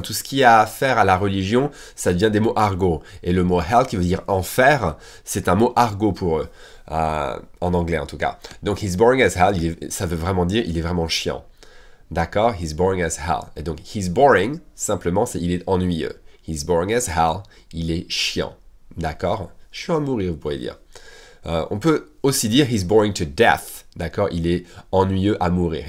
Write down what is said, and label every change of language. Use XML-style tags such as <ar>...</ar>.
<fr>Tout ce qui a affaire à la religion, ça devient des mots argot. Et le mot hell, qui veut dire enfer, c'est un mot argot pour eux. En anglais, en tout cas. Donc,</fr> <en>he's boring as hell,</en> <fr>ça veut vraiment dire il est vraiment chiant. D'accord?</fr> <en>He's boring as hell.</en> <fr>Et donc,</fr> <en>he's boring,</en> <fr>simplement, c'est il est ennuyeux.</fr> <en>He's boring as hell,</en> <fr>il est chiant. D'accord? Chiant à mourir, vous pourriez dire. On peut aussi dire</fr> <en>he's boring to death,</en> <fr>d'accord? Il est ennuyeux à mourir.</fr>